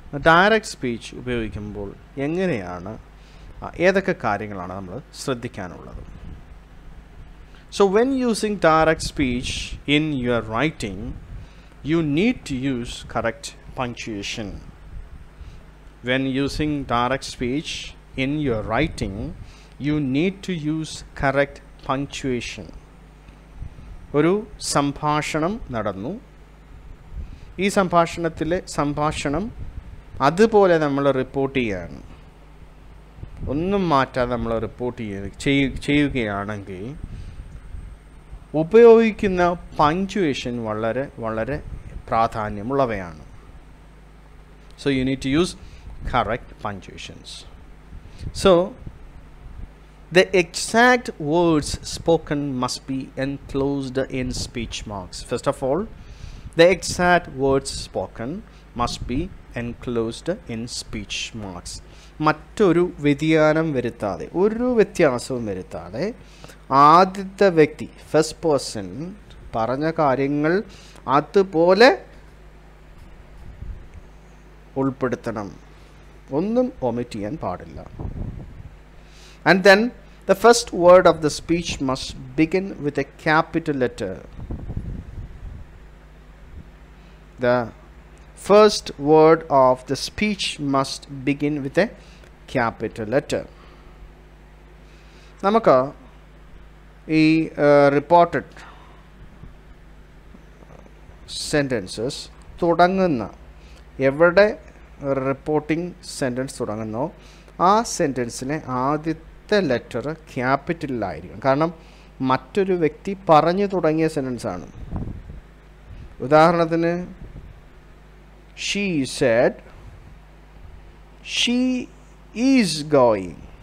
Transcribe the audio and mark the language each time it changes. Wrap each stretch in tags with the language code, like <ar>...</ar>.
<ml>Direct speech ഉപയോഗിക്കുമ്പോൾ എങ്ങനെയാണ്, ഏതൊക്കെ കാര്യങ്ങളാണ് നമ്മൾ ശ്രദ്ധിക്കാനുള്ളത്?</ml> <en>So when using direct speech in your writing, you need to use correct punctuation. When using direct speech in your writing, you need to use correct punctuation.</en> <ml>ഒരു സംഭാഷണം നടന്നു. ഈ സംഭാഷണം അതുപോലെ നമ്മൾ റിപ്പോർട്ട് ചെയ്യാണ്, ഒന്നും മാറ്റാതെ നമ്മൾ റിപ്പോർട്ട് ചെയ്യുകയാണെങ്കിൽ ഉപയോഗിക്കുന്ന പങ്ക്ച്വേഷൻ വളരെ വളരെ പ്രാധാന്യമുള്ളവയാണ്.</ml> <en>So you need to use correct punctuations. So the exact words spoken must be enclosed in speech marks. First of all, the exact words spoken must be enclosed in speech marks.</en> <ml>മറ്റൊരു വ്യതിയാനം വരുത്താതെ, ഒരു വ്യത്യാസവും വരുത്താതെ ആദ്യത്തെ വ്യക്തി, first person പറഞ്ഞ കാര്യങ്ങൾ അതുപോലെ ഉൾപ്പെടുത്തണം, ഒന്നും ഒമിറ്റ് ചെയ്യാൻ പാടില്ല.</ml> <en>And then the first word of the speech must begin with a capital letter. The first word of the speech must begin with a capital letter.</en> <ml>നമുക്ക് ഈ റിപ്പോർട്ടഡ് സെൻറ്റൻസസ് തുടങ്ങുന്ന, എവിടെ റിപ്പോർട്ടിംഗ് സെൻറ്റൻസ് തുടങ്ങുന്നോ ആ സെൻറ്റൻസിലെ ആദ്യത്തെ letter ക്യാപിറ്റലിലായിരിക്കും. കാരണം മറ്റൊരു വ്യക്തി പറഞ്ഞു തുടങ്ങിയ സെൻറ്റൻസാണ്. ഉദാഹരണത്തിന്</ml> <en>she said, she is going.</en>